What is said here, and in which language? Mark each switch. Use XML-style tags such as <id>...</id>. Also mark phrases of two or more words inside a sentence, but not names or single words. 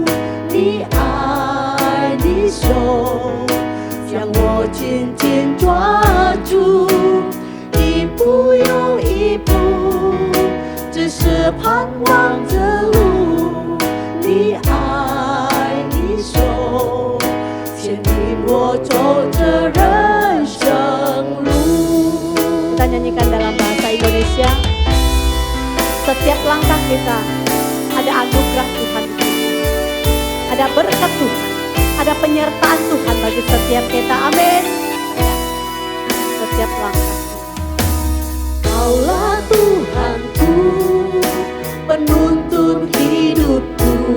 <zh>你爱的手将我紧紧抓住，一步又一步，这是盼望之路。你爱的手牵引我走这人生路。</zh> <id>Kita nyanyikan dalam bahasa Indonesia. Setiap langkah kita ada anugerah Tuhan di sini. Ada berkat Tuhan, ada penyertaan Tuhan bagi setiap kita. Amin. Setiap langkah. Kaulah Tuhanku, penuntun hidupku.</id>